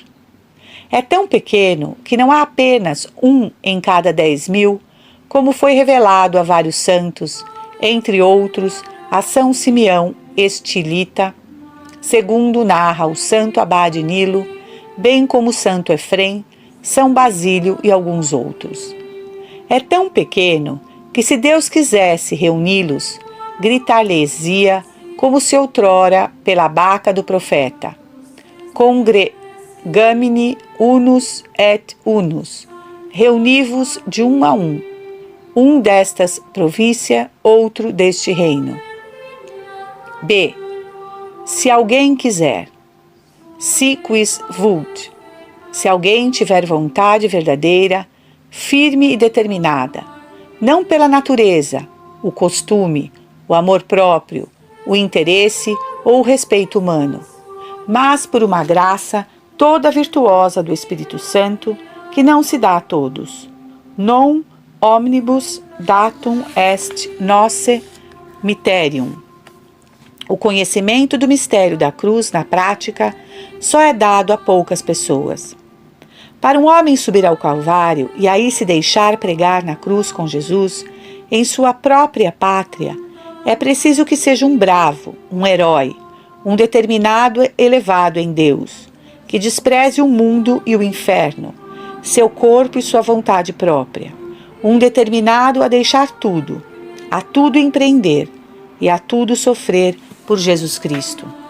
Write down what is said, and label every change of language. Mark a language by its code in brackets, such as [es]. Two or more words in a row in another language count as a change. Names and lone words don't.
[pt] É tão pequeno que não há apenas 1 em cada 10.000, como foi revelado a vários santos, entre outros a São Simeão Estilita, segundo narra o santo abade Nilo, bem como o santo Efrem, São Basílio e alguns outros. É tão pequeno que, se Deus quisesse reuni-los, gritar-lhes-ia como se outrora pela baca do profeta: [la] Congregamini unus et unus, [pt] reuni-vos de um a um destas província, outro deste reino. B. Se alguém quiser. [la] Si quis vult. [pt] Se alguém tiver vontade verdadeira, firme e determinada, não pela natureza, o costume, o amor próprio, o interesse ou o respeito humano, mas por uma graça toda virtuosa do Espírito Santo, que não se dá a todos. [la] Non omnibus datum est nosse mysterium. [pt] O conhecimento do mistério da cruz, na prática, só é dado a poucas pessoas. Para um homem subir ao Calvário e aí se deixar pregar na cruz com Jesus, em sua própria pátria, é preciso que seja um bravo, um herói, um determinado elevado em Deus, que despreze o mundo e o inferno, seu corpo e sua vontade própria, um determinado a deixar tudo, a tudo empreender e a tudo sofrer por Jesus Cristo.